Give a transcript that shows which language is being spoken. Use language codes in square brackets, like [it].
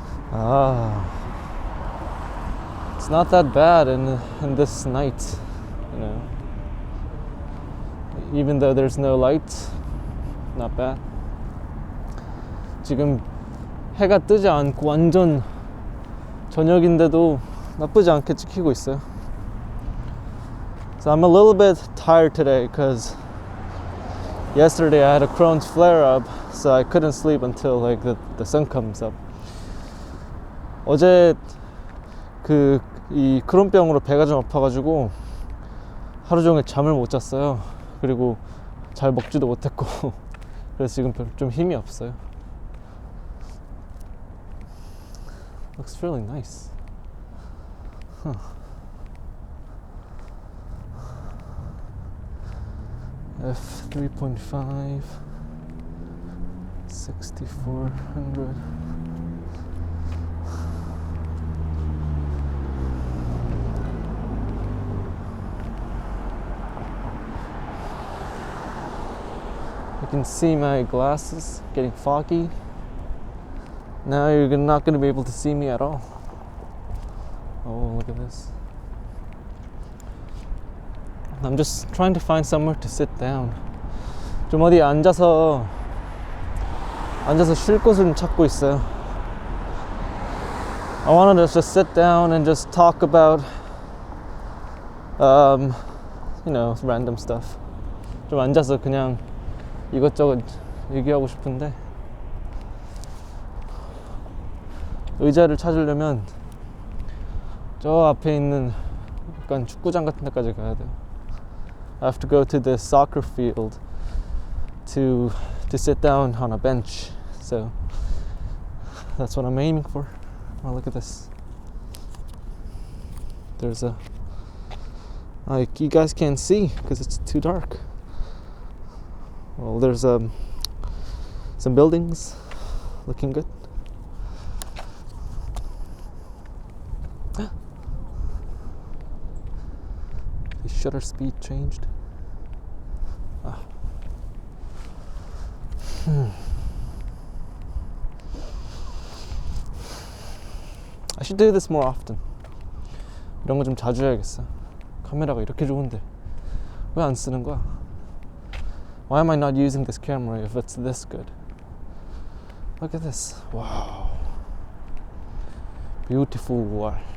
[en] Ah, it's not that bad in this night, you know. Even though there's no light, not bad. [ko] 지금 해가 뜨지 않고 완전 저녁인데도 나쁘지 않게 찍히고 있어요. [en] So I'm a little bit tired today because yesterday I had a Crohn's flare-up, so I couldn't sleep until like the sun comes up. [ko] 어제 이 크론병으로 배가 좀 아파가지고 하루 종일 잠을 못 잤어요. 그리고 잘 먹지도 못했고 그래서 지금 좀 힘이 없어요. [en] Looks really nice. Huh. F3.5 6400. You can see my glasses getting foggy. Now you're not going to be able to see me at all. Oh, look at this. I'm just trying to find somewhere to sit down. [ko] 좀 어디 앉아서 쉴 곳을 좀 찾고 있어요. [en] I wanted to just sit down and just talk about you know, random stuff. [ko] 좀 앉아서 그냥 이것저것 얘기하고 싶은데 의자를 찾으려면 저 앞에 있는 약간 축구장 같은 데까지 가야 돼요. [en] I have to go to the soccer field to sit down on a bench. So that's what I'm aiming for. Oh, look at this. There's a you guys can't see because it's too dark. Well, there's some buildings looking good. The shutter speed changed. I should do this more often. [ko] 이런 거 좀 자주 해야겠어. 카메라가 이렇게 좋은데 왜 안 쓰는 거야? [en] Why am I not using this camera if it's this good? Look at this. Wow. Beautiful wall.